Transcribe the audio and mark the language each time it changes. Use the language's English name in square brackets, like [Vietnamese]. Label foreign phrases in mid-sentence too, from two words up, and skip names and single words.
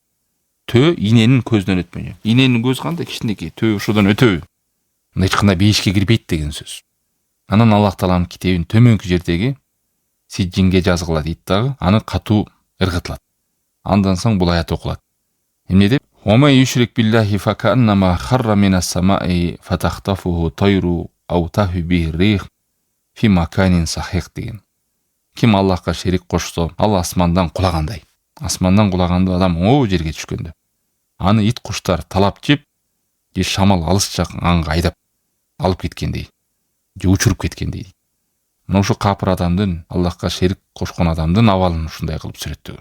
[Kyrgyz] Төө иненин көзүнөн өтмөйчү. Иненин көзү кандай кичинекей, төө ушудан өтөбү. Эч кандай бейишке кирбейт деген сөз. Анан Аллах Тааланын китебин төмөнкү жердеги сижжинге жазгыла дейт дагы, аны катуу ыргытылат. Андан соң бул аят окулат. Эмне деп? [Arabic] "ويشرك بالله فكأنما خر من السماء فتخطفه الطير أو تهوي به الريح في مكان سحيق" деген. [Kyrgyz] Ким Аллахка шерик кошсо, ал асмандан кулагандай. Асмандан кулаганда адам о жерге түшкөндө. Аны ит куштар талап жеп, же шамал алыс жак аңга айдап алып кеткендей, же учуруп кеткендей. Мына ушу капыр адамдын, Аллахка шерик кошкон адамдын абалын ушундай кылып сүрөттөгөн.